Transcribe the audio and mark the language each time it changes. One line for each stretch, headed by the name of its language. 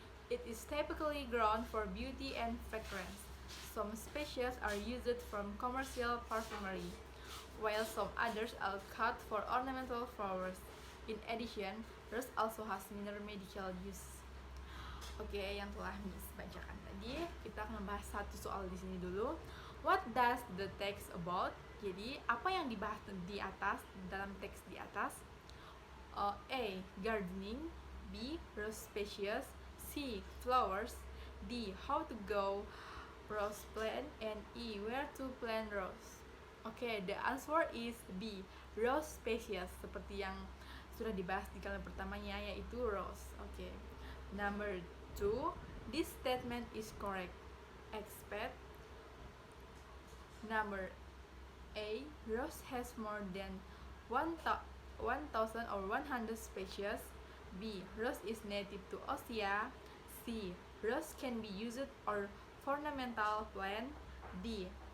English: It is typically grown for beauty and fragrance. Some species are used from commercial perfumery, while some others are cut for ornamental flowers. In addition, rose also has minor medical use.
Indonesian: Oke, yang telah Miss bacakan tadi, kita akan membahas 1 soal di sini dulu.
English: What does the text about?
Indonesian: Jadi, apa yang dibahas di atas dalam teks di atas?
English: A. Gardening. B. Rose species. C. Flowers. D. How to grow rose plant. And E. Where to plant rose. Oke, the answer is B.
Indonesian: Rose species, seperti yang sudah dibahas di kalimat pertamanya, yaitu rose.
English: Oke. Number 2. This statement is correct. Except number A. Rose has more than 1,000 or 100 species. B. Rose is native to Asia. C. Rose can be used or ornamental plant. D.